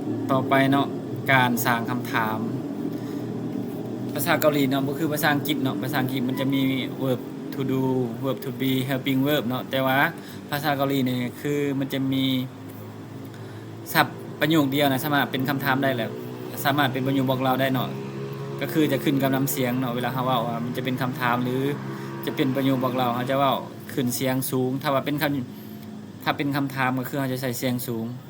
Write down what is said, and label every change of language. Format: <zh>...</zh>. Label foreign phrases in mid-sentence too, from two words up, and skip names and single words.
<lo>ຕໍ່ໄປເນາະ ການສ້າງຄຳຖາມ ພາສາເກົາຫຼີເນາະ ບໍ່ຄືພາສາອັງກິດເນາະ ພາສາອັງກິດມັນຈະມີ</lo> <en>verb to do verb to be helping verb</en> <lo>ເນາະ ແຕ່ວ່າພາສາເກົາຫຼີນີ້ ຄື ມັນຈະມີ ສັບປະໂຫຍກດຽວນະ ສາມາດເປັນຄຳຖາມໄດ້ແລ້ວ ສາມາດເປັນປະໂຫຍກບອກເລົ່າໄດ້ເນາະ ກໍຄືຈະຂຶ້ນກັບນ້ຳສຽງເນາະ ເວລາເຮົາເວົ້າ ວ່າ ມັນຈະເປັນຄຳຖາມ ຫຼື ຈະເປັນປະໂຫຍກບອກເລົ່າ ເຮົາຈະເວົ້າຂຶ້ນສຽງສູງ ຖ້າວ່າເປັນຄຳ, ຖ້າເປັນຄຳຖາມ ກໍຄືເຮົາຈະໃສ່ສຽງສູງ</lo>